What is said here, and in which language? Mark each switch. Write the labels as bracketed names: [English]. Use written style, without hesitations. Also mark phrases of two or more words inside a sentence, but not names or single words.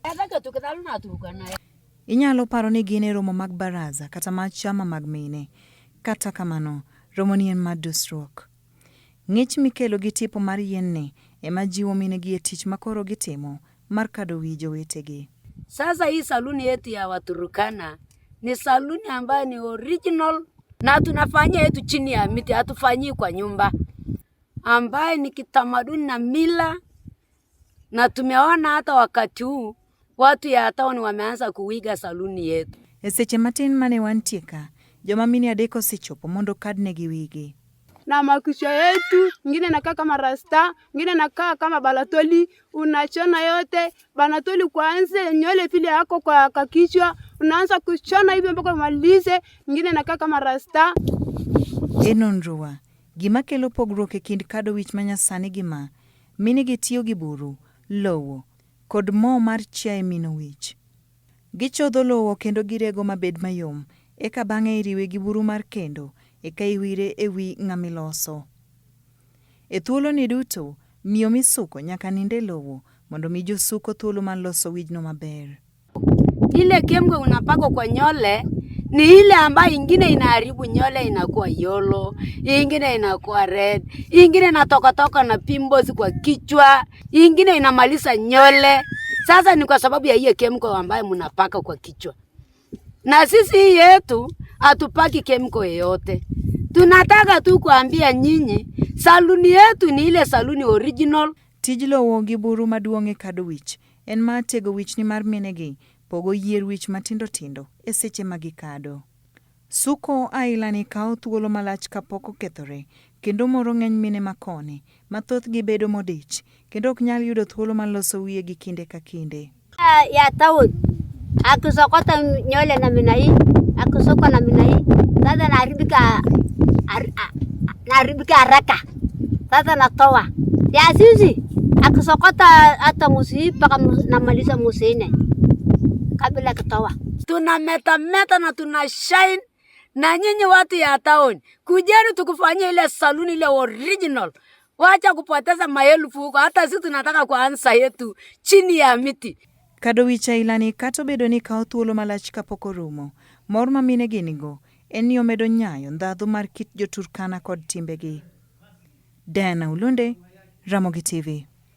[Luo (Kenya and Tanzania)] Inyalo paro ni gin e romo mag baraza kata mag chama mag mine. Kata kamano, romo ni en mar dusruok. Ng'ich mikelo gi tipo mar yien ni ema jiwo mine gi e tich makoro gitimo mar kado wi jowetegi. [Swahili] Sasa hii saluni yetu ya Waturkana ni saluni ambayo ni original na tunafanyia yetu chini ya miti, hatufanyii kwa nyumba, ambaye ni kitamaduni na mila, na tumeona hata wakati huu watu ya town wameanza kuiga saluni yetu. [Luo (Kenya and Tanzania)] Seche matin mane wantieka, joma mine adek osechopo mondo kadnegi wigi. [Swahili] Na makucha yetu, ngine nakaa kama rasta, ngine nakaa kama balatoli, unachona yote, balatoli kwanza nywele vile yako kwa kichwa, unaanza kuchona hivyo mpaka umalize, ngine nakaa kama rasta. [Luo (Kenya and Tanzania)] Enonroa, gima kelo pogruok e kind kado wich manyasani gima, mine gi tiyo gi buru, lowo, kod mo mar chiaye mino wich. Gichodho lowo kendo girego mabed mayom, eka bang'e iriwe gi buru mar kendo, eka iwire e wi ng'amiloso. E thuolo ni duto, miyo misuko nyaka ninde lowo, mondo mi josuko thuolo man loso wijno maber. [Swahili] Ile kembe unapaka kwa nyole, ni ile ambayo ingine inaharibu nyole inakuwa yellow, ingine inakuwa red, ingine inatoka na pimples kwa kichwa, ingine inamaliza nyole. Sasa ni kwa sababu ya hiyo kembe ambayo mnapaka kwa kichwa. Na sisi hii yetu hatupaki kembe yoyote. Tunataka tu kuambia nyinyi, saluni yetu ni ile saluni original. [Luo (Kenya and Tanzania)] Tij lowo gi buru maduong' e kado wich en mar tego wich ni mar minegi, pogo yier wich matindo tindo e seche magikado. Suko ailani kao thuolo malach kapok okethore, kendo moro ng'eny mine makone, mathoth gibedo modich, kendo ok nyal yudo thuolo mar loso wiye gi kinde ka kinde. [Swahili] Ya taun, akisokota nywele namna hii, akisokota namna hii, sasa naharibika haraka. Sasa natoa. Ya sisi, akisokota hata musi mpaka namaliza musi 4 kabla kutoa. Tunameta na tuna shine, na nyinyi watu ya town, kujeni tukufanyia ile saluni ile original. Wacha kupoteza maelfu huko, hata sisi tunataka kuanza yetu chini ya miti. [Luo (Kenya and Tanzania)] Kado wich ailani kato bedo ni kao thuolo malach kapok orumo. Mor ma mine ginigo en ni omedo nyayo ndhadhu mar kit jo Turkana kod timbegi. Dana Ulunde, Ramogi TV.